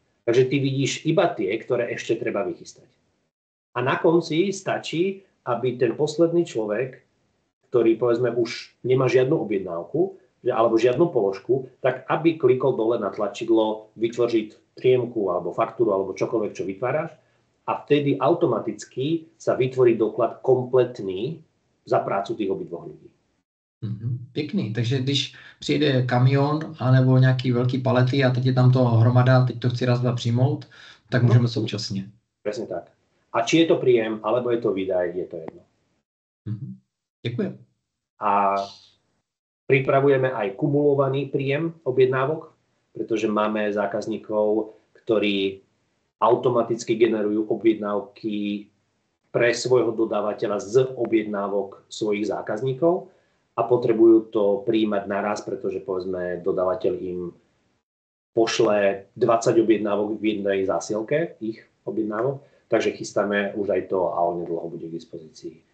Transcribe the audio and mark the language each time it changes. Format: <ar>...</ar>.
<sk>Takže ty vidíš iba tie, ktoré ešte treba vychystať. A na konci stačí, aby ten posledný človek, ktorý povedzme už nemá žiadnu objednávku alebo žiadnu položku, tak aby klikol dole na tlačidlo vytvoriť príjemku alebo faktúru alebo čokoľvek, čo vytváraš a vtedy automaticky sa vytvorí doklad kompletný za prácu tých obidvoch ľudí.</sk> <cs>Pěkný, takže když přijde kamion anebo nějaký velký palety a teď je tam to hromada, teď to chci raz, dva přijmout, tak můžeme současně.</cs> <sk>Presne tak. A či je to príjem, alebo je to výdaj, je to jedno. Ďakujem. A pripravujeme aj kumulovaný príjem objednávok, pretože máme zákazníkov, ktorí automaticky generujú objednávky pre svojho dodávateľa z objednávok svojich zákazníkov a potrebujú to prijímať naraz, pretože povedzme dodávateľ im pošle 20 objednávok v jednej zásielke, ich objednávok, takže chystáme už aj to a onedlho bude k dispozícii.</sk>